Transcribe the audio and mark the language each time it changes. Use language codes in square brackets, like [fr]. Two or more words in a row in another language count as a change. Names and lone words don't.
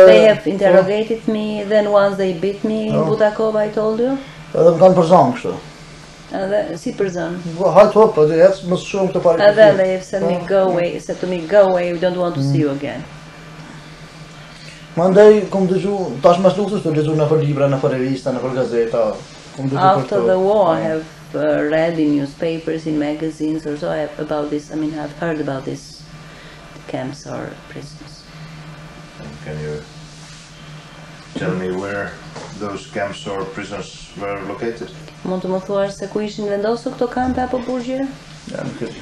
[en] They have interrogated me, then once they beat me in Butakov, I told you. [sq] Edhe më kanë përzon kështu. Si përzon. Hajt hop, po dhe ec më shumë të parë. [en] And then they have said me go away, said to me go away, we don't want to see you again. [sq] Mandej kom dëgju tash mas luftës të lexuar në për libra, në për revista, në për gazeta. Kom dëgju për [en] After the war, I have read in newspapers, in magazines or so about this. I mean, I've heard about this camps or prisons. And can you tell me where those camps or prisons were located? [sq] Mund të më thuash se ku ishin vendosur këto kampe apo burgje? Ja, nuk e di.